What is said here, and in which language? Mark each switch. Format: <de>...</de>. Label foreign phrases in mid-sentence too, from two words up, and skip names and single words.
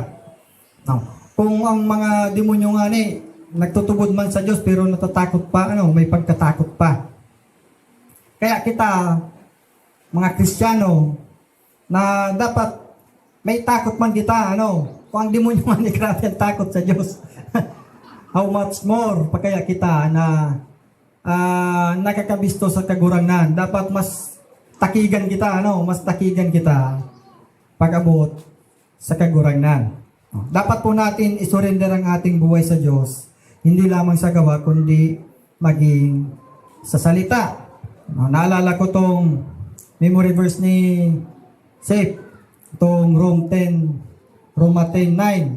<tl>Now, kung ang mga demonyo nga nagtutubod man sa Diyos pero natatakot pa, may pagkatakot pa. Kaya kita, mga Kristiyano, na dapat may takot man kita, kung ang demonyo man ay grabe ang takot sa Diyos.</tl> <en>How much more</en> <tl>pa kaya kita na nakakabisto sa kagurangnan.</tl> <bik>Dapat mas takigan kita, mas takigan kita pag-abot sa kagurangnan.</bik> <tl>Dapat po natin isurrender ang ating buhay sa Diyos, hindi lamang sa gawa, kundi maging sa salita. Naalala ko tong memory verse ni Seth, itong Roma 10:9.</tl>